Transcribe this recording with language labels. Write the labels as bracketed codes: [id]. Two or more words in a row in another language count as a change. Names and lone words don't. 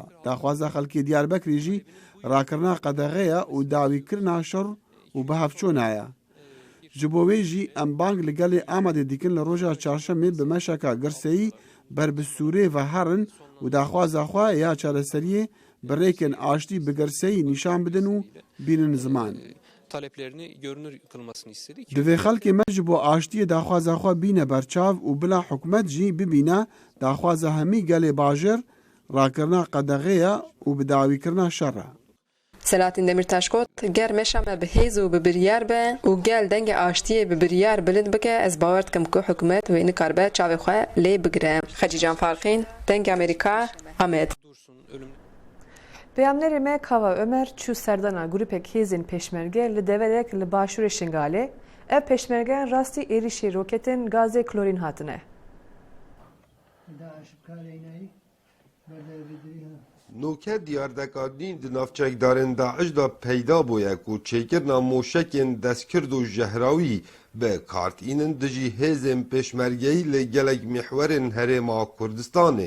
[ku] Daxwaza xelkê Diyarbekirê jî rakirina qedexeya û dawîkirina şer û bihevçûn heye. Ji bo wê jî em bang li gelê Amedê dikin li roja çarşemê bi meşeka girseyî ber bi Sûriyê ve herin û daxwaza xwe ya çareseriyê bi rêkên aştî bi girseyî nîşan bidin û bînin ziman. [tr] Taleplerini görünür kılmasını istedik. [ku] Divê xelkê me ji bo aştiyê daxwaza xwe bîne berçav û bila hikûmet jî bibîne daxwaza hemî gelê bajir rakirina qedexeya û bi dawîkirina şer e. Selahattin Demirtaş got ger meşa me bi hêz û bi biryar be û gel dengê aştiyê bi biryar bilind bike ez bawer dikim ku hikûmet wê nikaribe çavê xwe lê bigire. Xecican Farxîn, Dengê Amerîka, Amed. Beyanları me Kava Ömer çu serdana grupek hezin peşmerge li deverek li başure şingale ev peşmergen rasti erişi roketin gaze klorin hatine. نوکه دیاردکادین د نافچکدارن داعش دا پیدا بویه کو چیکرنا موشکین دستکرد و جهراوی به کارتینن دجی هزم پشمرگی لگلگ محورن هرما کردستانه.